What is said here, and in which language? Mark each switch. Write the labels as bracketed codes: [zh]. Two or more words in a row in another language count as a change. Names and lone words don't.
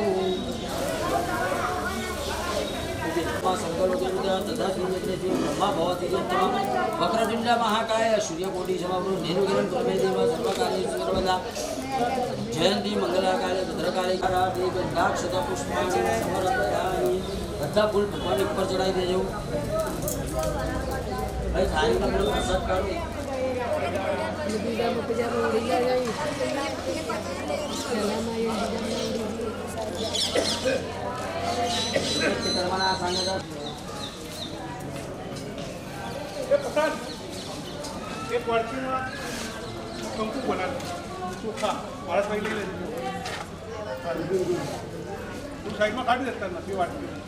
[sa] तथा ब्रह्मा भवति वक्रतुण्ड महाकाय सूर्यकोटि समप्रभ निर्विघ्नं कुरु मे देव सर्वकार्येषु सर्वदा जयंती मंगलाकाले भद्रकाली कराते गंधाक्षत पुष्पाणि समर्पयामि [gu] બધા ફૂલ ભગવાન ઉપર ચડાવી દેજો ભાઈ થાળીમાં પેલો પ્રસાદ કાઢો એક વાડકીમાં કંકુ બનાવે ચોખા મારા સાઈડ લઈ લેજો તું સાઈડમાં કાઢી દેતા નથી વાડકી